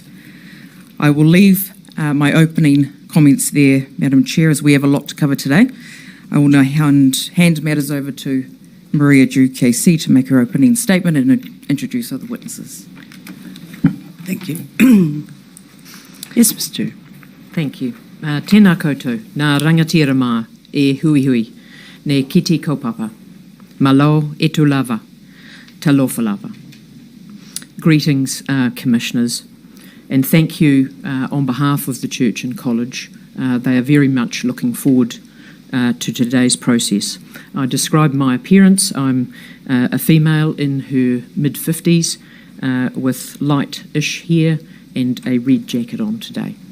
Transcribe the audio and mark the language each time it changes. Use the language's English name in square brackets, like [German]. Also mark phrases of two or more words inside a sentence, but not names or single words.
[English] I will leave my opening comments there, Madam Chair, as we have a lot to cover today. I will now hand matters over to Maria Ju KC to make her opening statement and introduce other witnesses. Thank you. Yes, Ms. Ju. Thank you. [Māori] Tēnā koutou, nā rangatira mā, e hui hui, ne kiti kaupapa, [Samoan] malo e tu lava, talofa lava. [English] Greetings, commissioners, and thank you on behalf of the Church and College. They are very much looking forward to today's process. I describe my appearance. I'm a female in her mid-50s with light-ish hair and a red jacket on today.